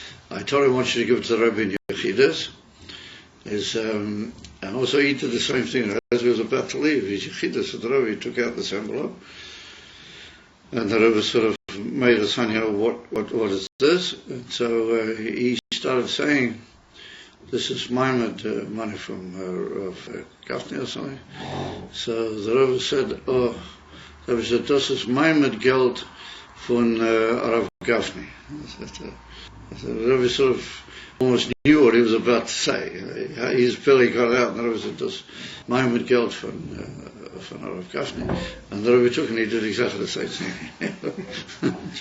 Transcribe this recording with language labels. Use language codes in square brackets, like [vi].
[en] I told him I want you to give it to the Rebbe in Yechidus. And also he did the same thing as he was about to leave. His Yechidus with the Rebbe, he took out this envelope, and the Rebbe sort of made a sign, what is this? And so he started saying, this is Maimad money from Gafni or something. So the Rebbe said, [de] das ist Maimad Geld von Rav Gafni. [en] So the Rebbe sort of almost knew what he was about to say. His belly got out, and the Rebbe said, [de] das ist Maimad Geld von Rav Gafni. [en] And the Rebbe took and he did exactly the same thing.